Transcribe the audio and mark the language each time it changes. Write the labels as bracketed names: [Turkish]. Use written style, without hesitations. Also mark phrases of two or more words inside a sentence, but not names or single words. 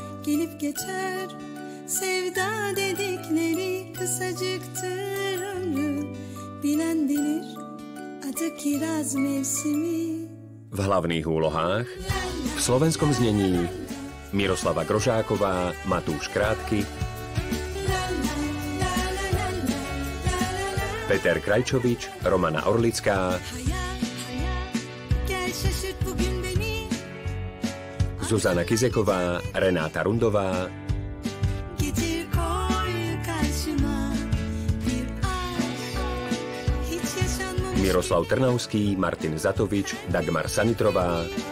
[Turkish] gelip geçer. Sevda dedikleri kısacıktır ömrü. Bilen bilir adı kiraz mevsimi. [Slovak] V hlavných úlohách v slovenskom znení Miroslava Grožáková, Matúš Krátky, Peter Krajčovič, Romana Orlická, Zuzana Kizeková, Renáta Rundová, Miroslav Trnavský, Martin Zatovič, Dagmar Sanitrová,